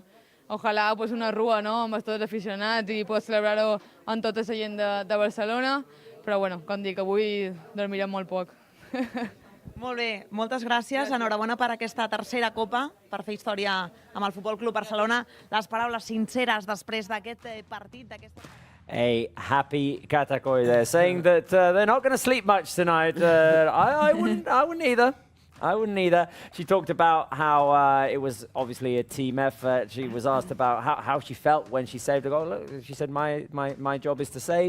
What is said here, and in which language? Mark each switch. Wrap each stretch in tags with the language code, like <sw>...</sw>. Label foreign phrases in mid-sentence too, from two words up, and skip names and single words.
<ca>Ojalà pues, una rua, no?, amb tots els aficionats i poder celebrar-ho amb tota la gent de Barcelona, però bueno, com dic, avui dormirem molt poc. Molt bé, moltes gràcies. Enhorabona per aquesta tercera copa, per fer història amb el Futbol Club Barcelona. Les paraules sinceres després d'aquest partit,</ca> <en>A happy Katakoi there, saying that they're not going to sleep much tonight. I wouldn't either. I wouldn't either. She talked about how it was obviously a team effort. She was asked about how she felt when she saved a goal. Look, she said, my job is to save.</en>